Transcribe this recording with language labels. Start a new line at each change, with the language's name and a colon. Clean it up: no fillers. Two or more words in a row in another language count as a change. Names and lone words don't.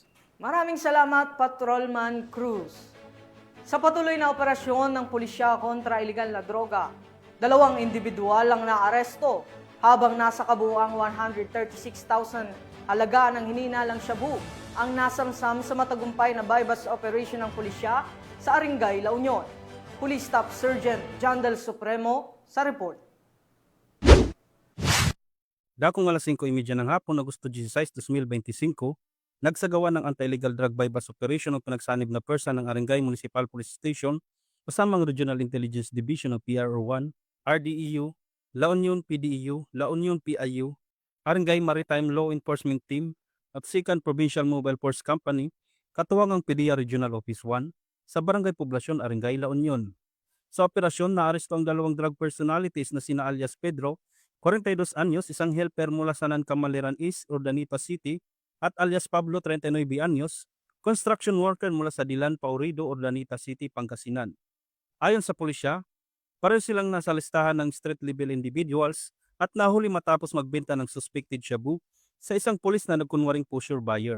Filipino: Maraming salamat, Patrolman Cruz. Sa patuloy na operasyon ng pulisya kontra iligal na droga, 2 individual ang naaresto habang nasa kabuuang 136,000 halaga ng hininalang shabu ang nasamsam sa matagumpay na
English: bypass operation
Filipino: ng pulisya sa Aringay, La Union. Police Staff Sergeant John Del Supremo sa report. Dakong alas 5:30 ng hapon, Agosto 16, 2025, nagsagawa ng
English: anti-illegal drug bypass operation
Filipino: ng pinagsanib na persa ng Aringay Municipal Police Station kasama ang Regional Intelligence Division of PRO1, RDEU, La Union PDEU, La Union PIU, Aringay Maritime Law Enforcement Team at 2nd Provincial Mobile Force Company, katuwang ang PDEA Regional Office 1 sa Barangay Poblasyon, Aringay, La Union. Sa operasyon, naaresto ang 2
English: drug personalities
Filipino: na sina alias Pedro, 42 anyos, isang helper mula sa Nancamaleran East, Urdaneta City, at alias Pablo, 39 anyos,
English: construction worker
Filipino: mula sa Dilan, Paurido, Urdaneta City, Pangasinan. Ayon sa pulisya, pareho silang nasa listahan ng
English: street-level individuals
Filipino: at nahuli matapos magbenta ng suspected shabu sa isang pulis na nagkunwaring
English: pusher buyer.